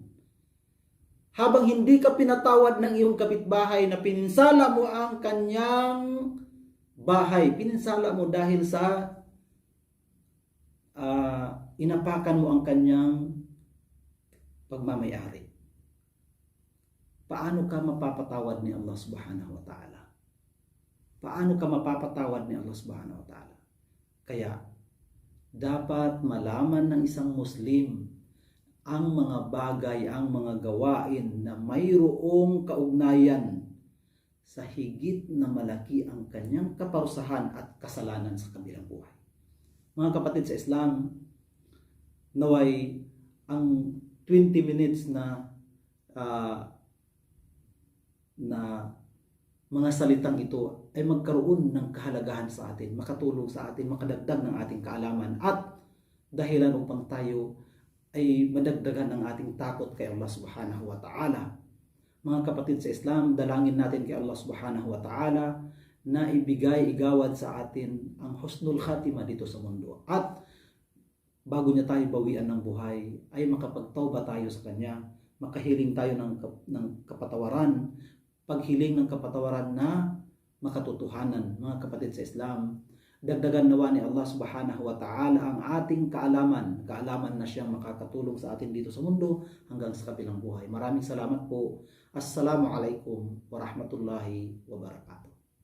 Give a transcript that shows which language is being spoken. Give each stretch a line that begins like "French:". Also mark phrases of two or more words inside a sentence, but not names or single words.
Filipino: Habang hindi ka pinatawad ng iyong kapitbahay na pininsala mo ang kanyang bahay, pininsala mo dahil sa inapakan mo ang kanyang pagmamayari. Paano ka mapapatawad ni Allah
Arabic: سبحانه وتعالى?
Filipino: Paano ka mapapatawad ni Allah
Arabic: سبحانه وتعالى?
Filipino: Kaya, dapat malaman ng isang Muslim ang mga bagay, ang mga gawain na mayroong kaugnayan sa higit na malaki ang kanyang kaparusahan at kasalanan sa kabilang buhay. Mga kapatid sa Islam, naway ang 20 minutes na mga salitang ito ay magkaroon ng kahalagahan sa atin, makatulong sa atin, makadagdag ng ating kaalaman at dahilan upang tayo ay madagdagan ng ating takot kay Allah
Arabic: سبحانه وتعالى.
Filipino: Mga kapatid sa Islam, dalangin natin kay Allah
Arabic: سبحانه وتعالى
Filipino: na ibigay, igawad sa atin ang
Arabic: حسن الخاتمة
Filipino: dito sa mundo. At bago niya tayo bawian ng buhay, ay makapagtawba tayo sa Kanya, makahiling tayo ng kapatawaran, paghiling ng kapatawaran na makatotohanan. Mga kapatid sa Islam, dagdagan nawa ni Allah
Arabic: سبحانه وتعالى
Filipino: ang ating kaalaman na siyang makakatulong sa atin dito sa mundo hanggang sa kabilang buhay. Maraming salamat po.
Arabic: السلام عليكم ورحمة الله وبركاته.